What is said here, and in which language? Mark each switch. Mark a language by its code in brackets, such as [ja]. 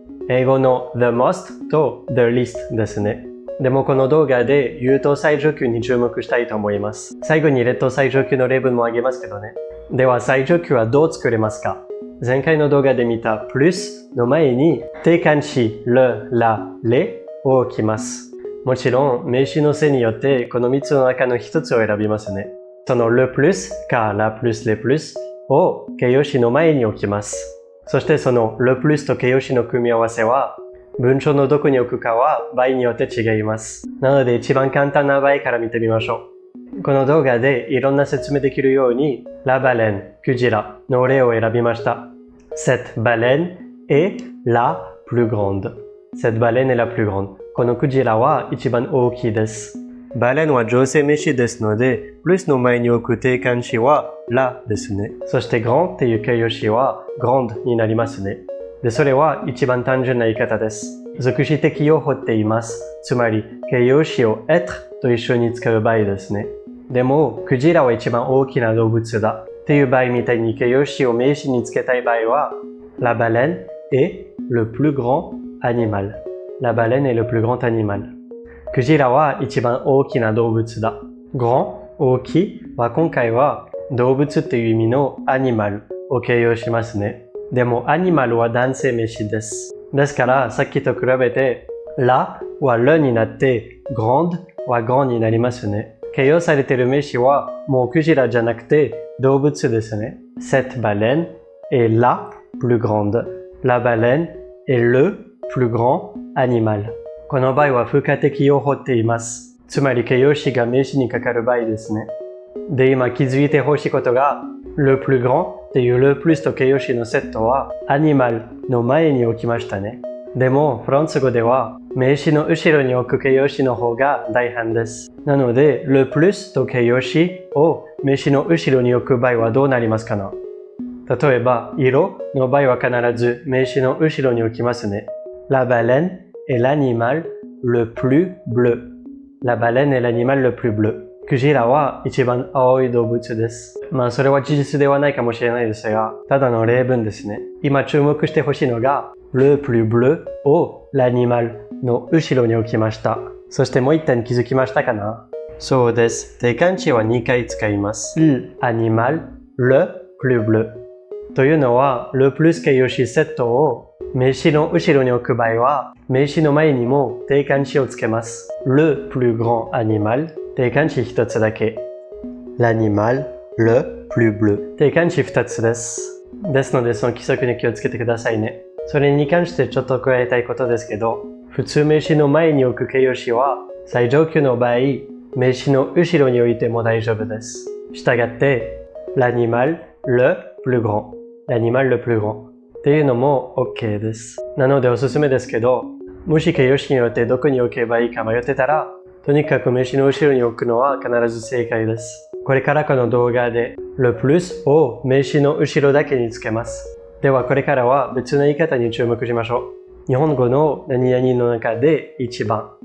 [ja] 英語の [en] the most [ja] と [en] the least [ja] ですね。でもこの動画で優等最上級に注目したいと思います。最後に劣等最上級の例文もあげますけどね。では最上級はどう作れますか？前回の動画で見た plus の前に定冠詞 le, la, les を置きます。もちろん名詞のせいによってこの3つの中の1つを選びますね。その le plus か la plus les plus を形容詞の前に置きます。そしてその le plus と形容詞の組み合わせは文章のどこに置くかは場合によって違います。なので一番簡単な場合から見てみましょう。この動画でいろんな説明できるように la baleine、クジラの例を選びました。 [fr] Cette baleine est la plus grande. Cette baleine est la plus grande. [ja] このクジラは一番大きいです。バレンは女性名詞ですので、plus の前に置く定冠詞は la ですね。そして grand っていう形容詞は grande になりますね。で、それは一番単純な言い方です。属詞適用法って言います。つまり、形容詞を être と一緒に使う場合ですね。でも、クジラは一番大きな動物だっていう場合みたいに形容詞を名詞につけたい場合は、 [fr] la baleine est le plus grand animal. La baleine est le plus grand animal. [ja] クジラは一番大きな動物だ。grand 大きいは今回は動物っていう意味の animal を形容しますね。でも animal は男性名詞です。ですからさっきと比べて la は le になって grande は grand になりますね。形容されている名詞はもうクジラじゃなくて動物ですね。 [fr] Cette baleine est la plus grande. La baleine est le plus grand animal. [ja] この場合は付加適用法って言います。つまり形容詞が名詞にかかる場合ですね。で、今気づいてほしいことが、le plus grand っていう le plus と形容詞のセットは animal の前に置きましたね。でも、フランス語では名詞の後ろに置く形容詞の方が大半です。なので、le plus と形容詞を名詞の後ろに置く場合はどうなりますかな？例えば、色の場合は必ず名詞の後ろに置きますね。 [fr] La baleine est l'animal le plus bleu. La baleine est l'animal le plus bleu. [ja] クジラは一番青い動物です。まあそれは事実ではないかもしれないですが、ただの例文ですね。今注目してほしいのが、le plus bleu を l'animal の後ろに置きました。そしてもう一点気づきましたかな？そうです。定冠詞は2回使います。 [fr] l'animal, le plus bleu。 [ja] というのは、le plus 形容詞セットを名詞の後ろに置く場合は、名詞の前にも定冠詞をつけます。 [fr] le plus grand animal、 [ja] 定冠詞一つだけ。 [fr] l'animal, le plus bleu。 [ja] 定冠詞二つです。ですので、その規則に気をつけてくださいね。それに関してちょっと加えたいことですけど、普通名詞の前に置く形容詞は、最上級の場合、名詞の後ろに置いても大丈夫です。したがって、 [fr] l'animal, le plus grand。l'animal le plus grand。 [ja] っていうのも OK です。なのでおすすめですけど、もし形容詞によってどこに置けばいいか迷ってたら、とにかく名詞の後ろに置くのは必ず正解です。これからこの動画で le plus を名詞の後ろだけにつけます。ではこれからは別の言い方に注目しましょう。日本語の何々の中で一番。